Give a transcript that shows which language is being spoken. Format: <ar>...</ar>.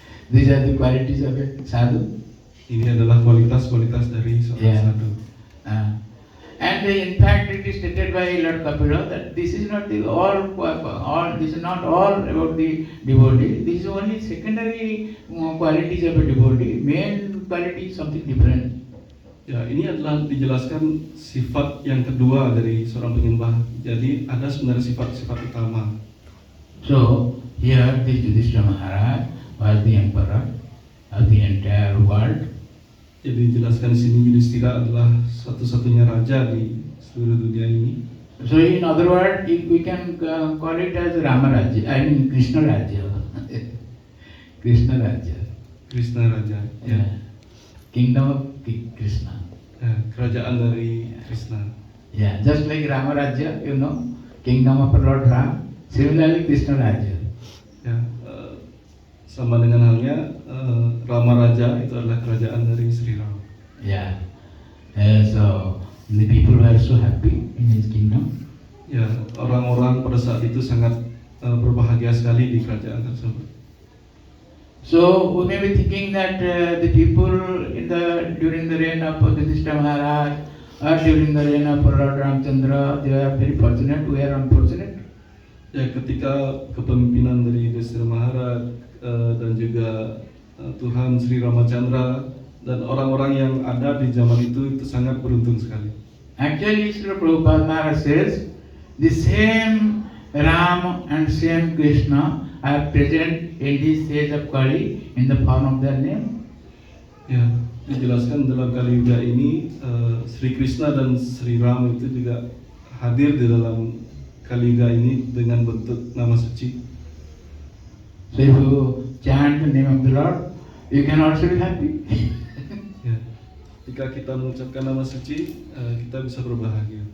<en>These are the qualities of a sadhu.</en> <id>Ini adalah kualitas-kualitas dari seorang</id> <en>Yeah.</en> <id>sadhu.</id> <en>And in fact, it is stated by Lord Kapila that this is not the all. This is not all about the devotee. This is only secondary qualities of a devotee. Main quality is something different.</en> <id>Ya, ini adalah dijelaskan sifat yang kedua dari seorang penyembah. Jadi ada sebenarnya sifat-sifat utama.</id> <en>So here, this Yudhishthira Maharaj was the emperor of the entire world.</en> <id>Jadi dijelaskan di sini Yudhistira adalah satu-satunya raja di seluruh dunia ini.</id> <en>So in other words, we can call it as Rama Rajya. I mean Krishna Rajya. Krishna Rajya.</en> <id>Krishna raja. Ya.</id> <en>Kingdom of Krishna.</en> <id>Ya, kerajaan dari Krishna.</id> <en>Yeah, just like Rama Rajya, you know, kingdom of Lord Ram. Similarly, Krishna Rajya.</en> <id>Ya, sama dengan halnya Rama Raja itu adalah kerajaan dari Sri Ram.</id> <en>Yeah. So the people were so happy in his kingdom.</en> <id>Ya, orang-orang pada saat itu sangat berbahagia sekali di kerajaan tersebut.</id> <en>So we may be thinking that the people during the reign of Yudhishthira Maharaj or during the reign of Lord Ramchandra, they are very fortunate. We are unfortunate.</en> <id>Ya, ketika kepemimpinan dari Yudhishthira Maharaj dan juga Tuhan Sri Ramachandra dan orang-orang yang ada di zaman itu sangat beruntung sekali.</id> <en>Actually, Srila Prabhupada Maharaj says the same Ram and same Krishna are present in this stage of Kali in the form of their name.</en> <id>Ya, dijelaskan dalam Kali Yuga ini Sri Krishna dan Sri Ram itu juga hadir di dalam Kali Yuga ini dengan bentuk nama suci.</id> <en>So if you chant the name of the Lord, you can also be happy.</en> <id>Ya, jika kita mengucapkan nama suci, kita bisa berbahagia.</id>